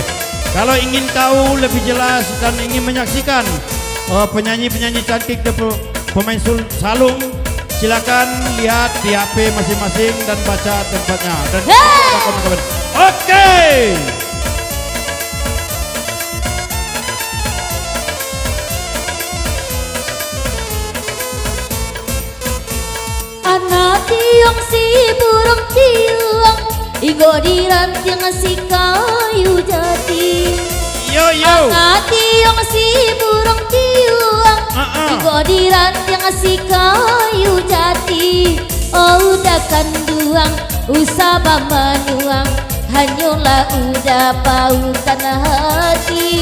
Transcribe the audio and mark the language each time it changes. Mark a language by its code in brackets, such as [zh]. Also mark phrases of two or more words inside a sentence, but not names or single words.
[id] Kalau ingin tahu lebih jelas dan ingin menyaksikan penyanyi-penyanyi cantik dan pemain salung, silakan lihat di HP masing-masing dan baca tempatnya. Dan oke. [min] Anak tiong si burung tiong, igo di ranting si kayu jati. Yo yo. Anak tiong si burung tiong, igo di ranting si kayu jati. Oh udah kanduang, usah manuang, hanyalah udah pautan hati.